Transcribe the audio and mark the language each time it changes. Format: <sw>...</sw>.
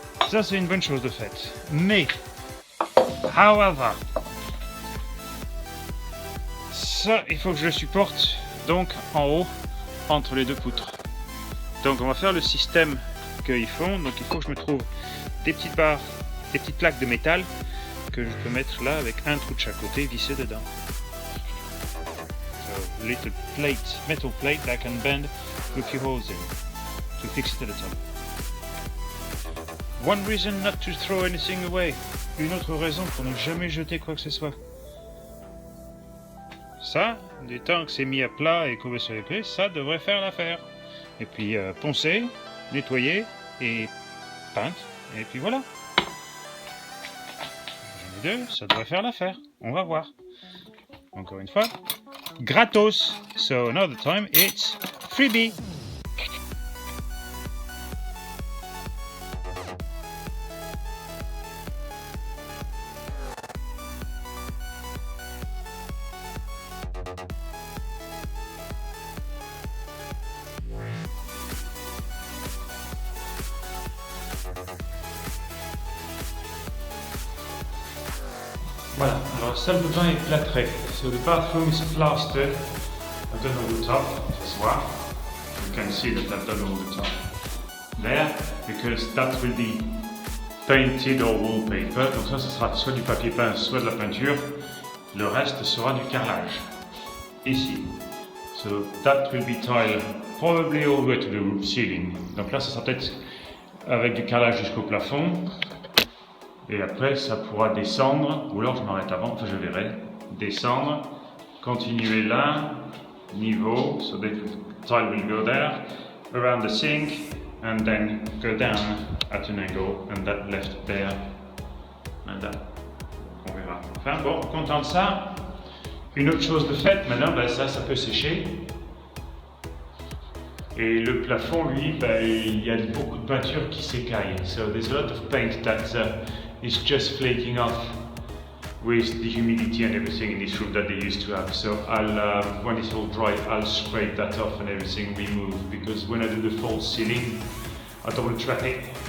<fr>Ça c'est une bonne chose de fait. Mais, however, ça il faut que je le supporte donc en haut entre les deux poutres. Donc on va faire le système qu'ils font. Donc il faut que je me trouve des petites barres, des petites plaques de métal que je peux mettre là avec un trou de chaque côté vissé dedans.</fr> <en>So, little plate, metal plate that I can bend with few holes in. To fix it at the top. One reason not to throw anything away.</en> <fr>Une autre raison pour ne jamais jeter quoi que ce soit. Ça, du temps que c'est mis à plat et couvé sur les pieds, ça devrait faire l'affaire. Et puis poncer, nettoyer et peindre. Et puis voilà. J'en ai deux, ça devrait faire l'affaire. On va voir. Encore une fois, gratos.</fr> <en>So another time it's freebie.</en> <fr>Voilà, alors la salle de bain est plâtrée.</fr> <en>So the bathroom is plastered. I've done all the top as well. You can see that I've done all the top there, because that will be painted or wallpaper.</en> <fr>Donc ça, ce sera soit du papier peint, soit de la peinture. Le reste sera du carrelage. Ici.</fr> <en>So that will be tile probably all the way to the roof ceiling.</en> <fr>Donc là, ça sera peut-être avec du carrelage jusqu'au plafond. Et après, ça pourra descendre, ou alors je m'arrête avant, enfin je verrai, descendre continuer là, niveau,</fr> <en>so the tile will go there, around the sink, and then go down at an angle, and that left there, and that.</en> <fr>On verra. Enfin bon, content de ça. Une autre chose de fait, maintenant, ben, ça peut sécher. Et le plafond, lui, ben, il y a beaucoup de peinture qui s'écaille.</fr> <en>So there's a lot of paint that is just flaking off with the humidity and everything in this room that they used to have. So I'll, when it's all dry, I'll scrape that off and everything remove, because when I do the false ceiling, I don't want to trap it.</en>